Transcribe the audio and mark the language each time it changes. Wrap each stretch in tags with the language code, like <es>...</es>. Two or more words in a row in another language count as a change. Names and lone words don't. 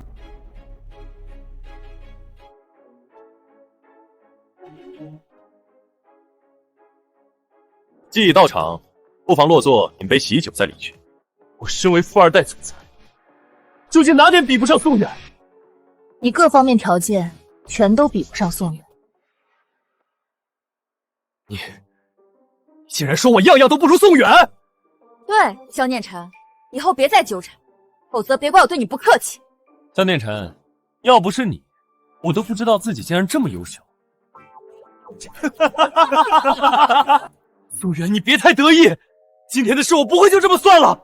<zh>既已到場，不妨落座，飲杯喜酒再離去。我身為富2代總裁，究竟哪點比不上宋遠？你各方面條件全都比不上宋遠。你竟然說我樣樣都不如宋遠！对，萧念晨，以后别再纠缠，否则别怪我对你不客气。萧念晨，要不是你，我都不知道自己竟然这么优秀。宋远，你别太得意，今天的事我不会就这么算了。</zh>